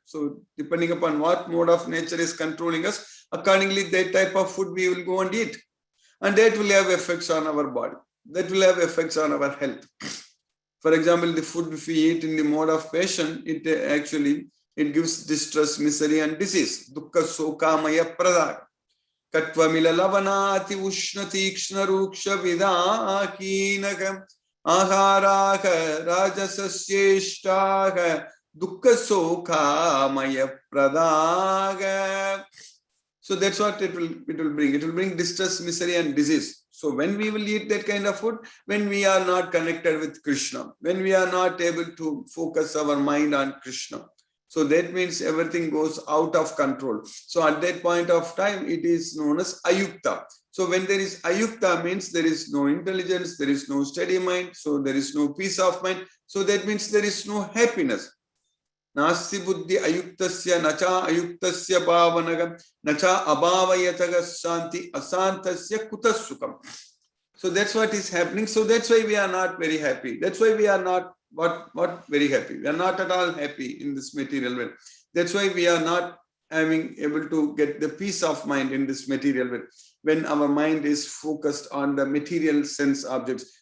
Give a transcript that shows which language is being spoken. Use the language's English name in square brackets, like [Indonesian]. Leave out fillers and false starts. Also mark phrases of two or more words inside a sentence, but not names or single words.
[English] So depending upon what mode of nature is controlling us, accordingly that type of food we will go and eat. And that will have effects on our body. That will have effects on our health. For example, the food if we eat in the mode of passion, it gives distress, misery and disease. [Sanskrit] Dukkha soka maya pradha. Katvamila lavanati ushnati kshna ruksha vidakinakam aharaka rajasasyeshtaka dukkha soka maya pradhaga. [English] So that's what it will bring. It will bring distress, misery and disease. So when we will eat that kind of food, when we are not connected with Krishna, when we are not able to focus our mind on Krishna, so that means everything goes out of control. So at that point of time, it is known as ayukta. So when there is ayukta means there is no intelligence, there is no steady mind, so there is no peace of mind. So that means there is no happiness. [Sanskrit] Nasti buddhi ayuktasya nacha ayuktasya bhavanagam nacha abhavayataga santi asantasya kutasukam. [English] So that's what is happening. So that's why we are not very happy. That's why we are not very happy. We are not at all happy in this material world. That's why we are not able to get the peace of mind in this material world. When our mind is focused on the material sense objects.